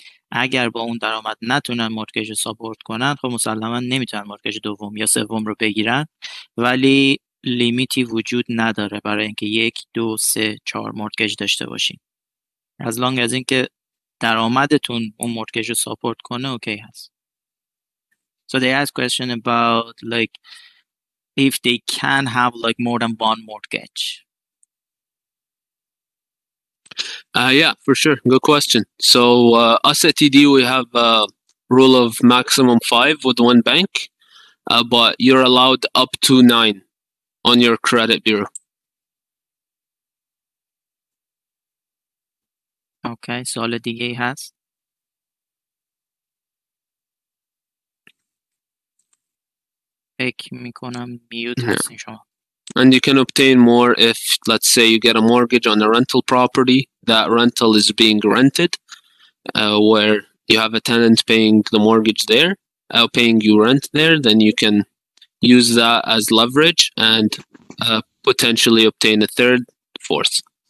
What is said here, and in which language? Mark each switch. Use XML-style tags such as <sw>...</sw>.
<fa>اگر با اون درآمد نتونن مورگیج رو ساپورت کنن، خب مسلما نمیتونن مورگیج دوم یا سوم رو بگیرن، ولی لیمیتی وجود نداره برای اینکه 1 2 3 4 مورگیج داشته باشین.</fa> <en>as long as</en> <fa>اینکه درآمدتون اون مورگیج رو ساپورت کنه اوکی هست.</fa> <en>So they ask question about like if they can have like more than one mortgage. Yeah, for sure. Good question. So us at TD, we have a rule of maximum 5 with one bank, but you're allowed up to 9 on your credit bureau.</en> <fa>Okay, سوال دیگه ای هست؟ فکر میکنم میوت هستین شما.</fa> <en>And you can obtain more if, let's say, you get a mortgage on a rental property. That rental is being rented, where you have a tenant paying the mortgage there, paying you rent there. Then you can use that as leverage and potentially obtain a third, fourth.</en>